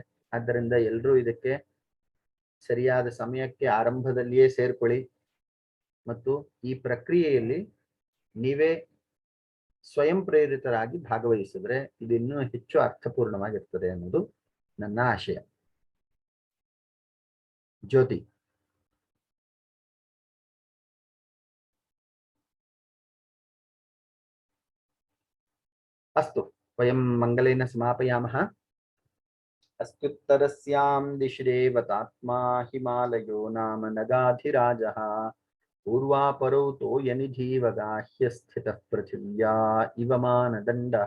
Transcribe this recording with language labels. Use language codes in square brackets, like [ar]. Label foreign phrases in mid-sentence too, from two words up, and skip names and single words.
[kn] ಆದ್ದರಿಂದ ಎಲ್ಲರೂ ಇದಕ್ಕೆ ಸರಿಯಾದ ಸಮಯಕ್ಕೆ ಆರಂಭದಲ್ಲಿಯೇ ಸೇರ್ಕೊಳ್ಳಿ ಮತ್ತು ಈ ಪ್ರಕ್ರಿಯೆಯಲ್ಲಿ ನೀವೇ ಸ್ವಯಂ ಪ್ರೇರಿತರಾಗಿ ಭಾಗವಹಿಸಿದ್ರೆ ಇದು ಇನ್ನೂ ಹೆಚ್ಚು ಅರ್ಥಪೂರ್ಣವಾಗಿರ್ತದೆ ಅನ್ನೋದು ನನ್ನ ಆಶಯ. ಜ್ಯೋತಿ. [sa] अस्तु, वयं मङ्गलेन समापयामः। अस्तुत्तरस्यां दिशि देवतात्मा हिमालयो नाम नगाधिराजः पूर्वापरौ तोयनिधिवगाह्य स्थितः पृथिव्या इव मानदण्डः।